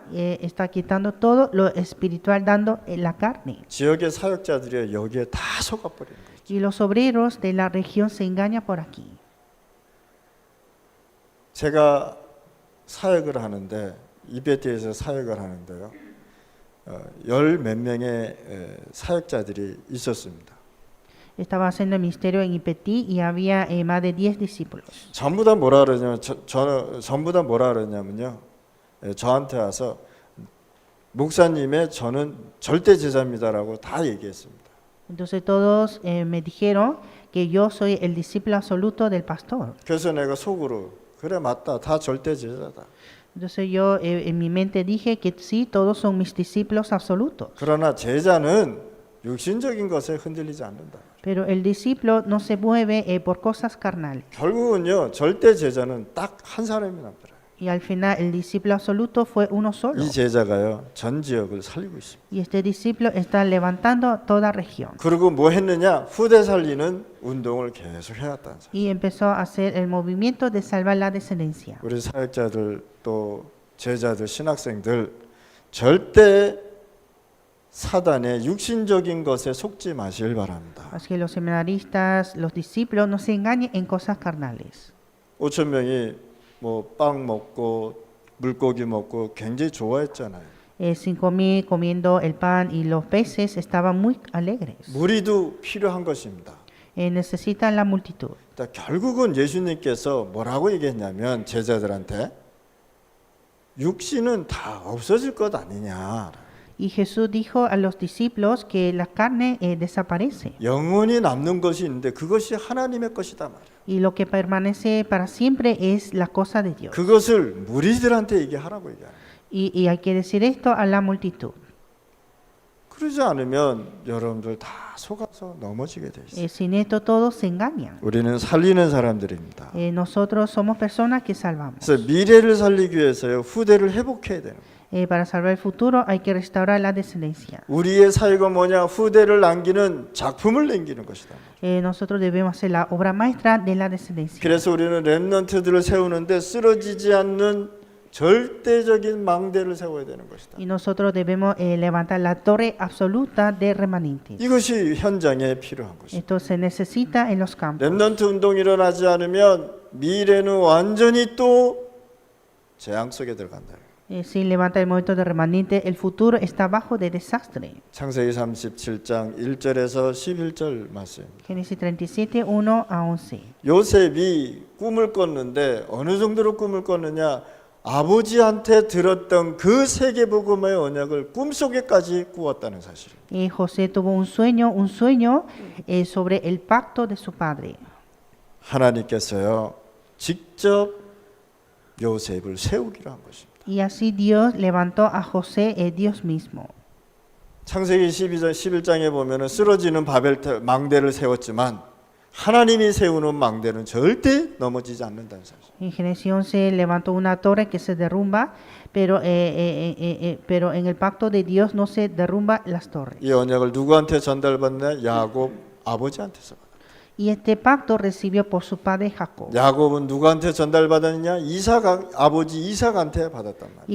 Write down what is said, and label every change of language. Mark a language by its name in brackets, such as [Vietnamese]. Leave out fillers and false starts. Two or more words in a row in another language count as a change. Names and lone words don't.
[Spanish] Está quitando todo lo espiritual, dando la carne. [Korean] 지역의 사역자들이 여기에 다 속아버리는 거예요. [Spanish] Y los obreros de la región se engañan por aquí. [Korean] 제가 사역을 하는데 이베트에서 사역을 하는데요. 열 몇 명의 사역자들이 있었습니다. [Spanish] Estaba haciendo el ministerio en Ipetí y había más de 10 discípulos. [Korean] 전부 다 뭐라 그러냐면 전부 다 뭐라 그러냐면요. 저한테 와서 목사님의 저는 절대 제자입니다라고 다 얘기했습니다. [Spanish] Entonces todos me dijeron que yo soy el discípulo absoluto del pastor. [Korean] 그래서 내가 속으로 그래 맞다. 다 절대 제자다. [Spanish] Entonces yo en mi mente dije que sí, todos son mis discípulos absolutos. [Korean] 그러나 제자는 육신적인 것에 흔들리지 않는다. [Spanish] Pero el discípulo no se mueve por cosas carnales. [Korean] 결국은요. 절대 제자는 딱 한 사람이 남더라고요. [Spanish] Y al final el discípulo absoluto fue uno solo. [Korean] 이 제자가요. 전 지역을 살리고 있습니다. [Spanish] Y este discípulo está levantando toda región. [Korean] 그리고 뭐 했느냐? 후대 살리는 운동을 계속 해왔다는 사실. [Spanish] Y empezó a hacer el movimiento de salvar la descendencia. [Korean] 우리 사역자들 또 제자들 신학생들 절대 사단의 육신적인 것에 속지 마시길 바랍니다. [Spanish] Así que los seminaristas, los discípulos, no se engañen en cosas carnales. [Korean] 5천 명이 뭐 빵 먹고 물고기 먹고 굉장히 좋아했잖아요. [Spanish] 5,000 comiendo el pan y los peces estaban muy alegres. [Korean] 무리도 필요한 것입니다. [Spanish] Necesitan la multitud. [Korean] 그러니까 결국은 예수님께서 뭐라고 얘기했냐면 제자들한테 육신은 다 없어질 것 아니냐. [Spanish] Y Jesús dijo a los discípulos que la carne desaparece. [Korean] 영원히 남는 것이 있는데 그것이 하나님의 것이다 말이야. [Spanish] Y lo que permanece para siempre es la cosa de Dios. [Korean] 그것을 무리들한테 얘기하라고 얘기하는 거예요. [Spanish] Y hay que decir esto a la multitud. [Korean] 그러지 않으면 여러분들 다 속아서 넘어지게 돼 있어요. [Spanish] Sin esto todos se engañan. [Korean] 우리는 살리는 사람들입니다. [Spanish] Nosotros somos personas que salvamos. [Korean] 그래서 미래를 살리기 위해서요 후대를 회복해야 돼요. [Spanish] Para salvar el futuro hay que restaurar la descendencia. [Korean] 우리의 사역은 뭐냐? 후대를 남기는 작품을 남기는 것이다. [Spanish] Nosotros debemos hacer la obra maestra de la descendencia. [Korean] 그래서 우리는 렘넌트들을 세우는데 쓰러지지 않는 절대적인 망대를 세워야 되는 것이다. [Spanish] Y nosotros debemos levantar la torre absoluta de remanentes. [Korean] 이것이 현장에 필요한 것이다. [Spanish] Esto se necesita en los campos. [Korean] 렘넌트 운동이 일어나지 않으면 미래는 완전히 또 재앙 속에 들어간다. [Spanish] Sin levantar el movimiento de remanente, el futuro está bajo de desastre. [Korean] 창세기 37장 1절에서 11절 말씀입니다. [Spanish] Génesis 37, 1 a 11. [Korean] 요셉이 꿈을 꿨는데 어느 정도로 꿈을 꿨느냐? 아버지한테 들었던 그 세계복음의 언약을 꿈속에까지 꾸었다는 사실. [Spanish] José tuvo un sueño sobre el pacto de su padre. [Korean] 하나님께서요 직접 요셉을 세우기로 한 것입니다. [Spanish] Y así Dios levantó a José, Dios mismo. [Korean] 창세기 11장에 보면은 쓰러지는 망대를 세웠지만 하나님이 세우는 망대는 절대 넘어지지 않는다는 사실. [Spanish] En Génesis 11 levantó una torre que se derrumba, pero en el pacto de Dios no se derrumba las torres. [Korean] 이 언약을 누구한테 전달받냐? 야곱 아버지한테서 받았다. Y este pacto recibió por su padre Jacob. 야곱은 누구한테 전달받았냐? 아버지 이삭한테 받았단 말이야.